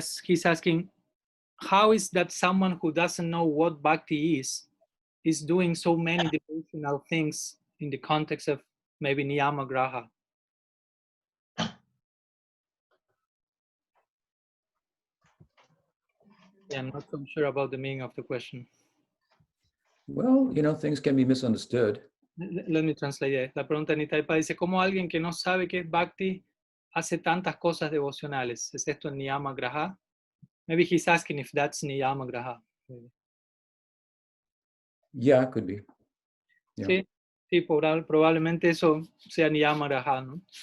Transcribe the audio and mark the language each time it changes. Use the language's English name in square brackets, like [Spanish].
[English] He's asking, how is that someone who doesn't know what bhakti is doing so many devotional things in the context of maybe niyama graha? Yeah, I'm not so sure about the meaning of the question. Well, things can be misunderstood. Let me translate. [Spanish] La pregunta de Nitai Pad dice, ¿cómo alguien que no sabe qué es bhakti hace tantas cosas devocionales? ¿Es esto en niyama graha? [English] Maybe he's asking if that's niyama graha. Maybe. Yeah, it could be. Yeah. [Spanish] Sí, probablemente eso sea niyama graha, ¿no?